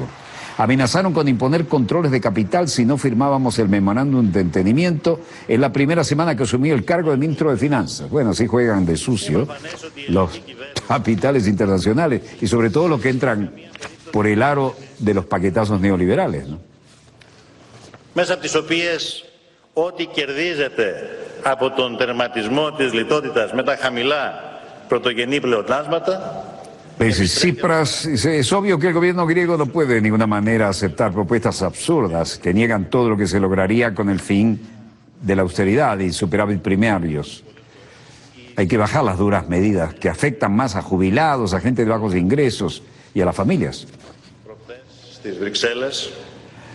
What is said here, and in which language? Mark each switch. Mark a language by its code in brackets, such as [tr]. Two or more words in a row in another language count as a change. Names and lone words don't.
[es] Amenazaron con imponer controles de capital si no firmábamos el memorándum de entendimiento en la primera semana que asumí el cargo de ministro de Finanzas. Bueno, así juegan de sucio los capitales internacionales y sobre todo los que entran por el aro de los paquetazos neoliberales, ¿no? [el] Μέσα από τις οποίες ό,τι κερδίζεται από τον τερματισμό της λιτότητας με τα χαμηλά πρωτογενή πλεονάσματα. [es] Tsipras dice: es obvio que el gobierno griego no puede de ninguna manera aceptar propuestas absurdas que niegan todo lo que se lograría con el fin de la austeridad y superávit primarios. Hay que bajar las duras medidas que afectan más a jubilados, a gente de bajos ingresos y a las familias.